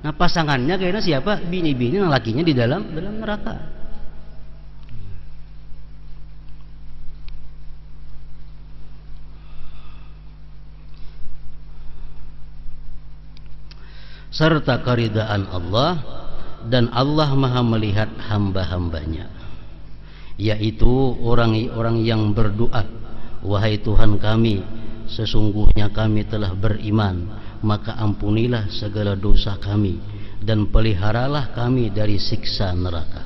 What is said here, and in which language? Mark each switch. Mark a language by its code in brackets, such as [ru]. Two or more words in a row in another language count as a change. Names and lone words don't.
[id] Nah pasangannya kayaknya siapa? Bini-bini lakinya di dalam neraka. Serta keridaan Allah, dan Allah maha melihat hamba-hambanya, yaitu orang-orang yang berdoa, wahai Tuhan kami, sesungguhnya kami telah beriman, maka ampunilah segala dosa kami dan peliharalah kami dari siksa neraka.